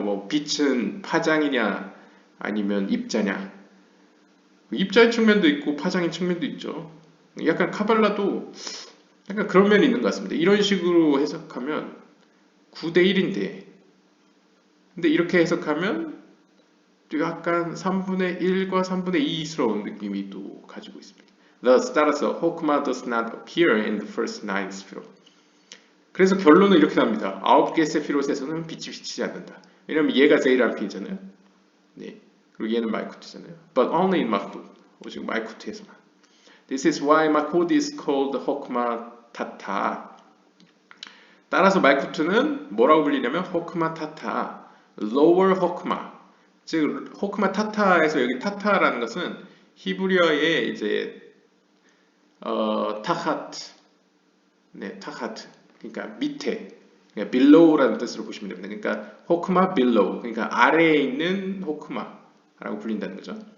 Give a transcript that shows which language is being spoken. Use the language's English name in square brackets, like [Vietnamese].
[Korean] 뭐 빛은 파장이냐 아니면 입자냐 입자의 측면도 있고 파장의 측면도 있죠. 약간 카발라도 약간 그런 면이 있는 것 같습니다. 이런 식으로 해석하면 9대 1인데 근데 이렇게 해석하면 또 약간 3분의 1과 3분의 2스러운 느낌이 또 가지고 있습니다. [English] Thus, [Korean] 따라서 [English] 호크마 does not appear in the first 9 스피롯. [Korean] 그래서 결론은 이렇게 납니다. 9개 세피롯에서는 빛이 비치지 않는다. 왜냐면 얘가 제이람핀이잖아요. 네. 그리고 얘는 말쿠트잖아요. [English] But only in Mahmud. [Korean] 오직 말쿠트에서만. [English] This is why Mahmud is called 호크마 타타. [Korean] 따라서 말쿠트는 뭐라고 불리냐면 호크마 타타, lower 호크마. 즉 호크마 타타에서 여기 타타라는 것은 히브리어의 이제 타하트, 네, 타하트. 그러니까 밑에, 그러니까 below라는 뜻으로 보시면 됩니다. 그러니까 호크마 below, 그러니까 아래에 있는 호크마라고 불린다는 거죠.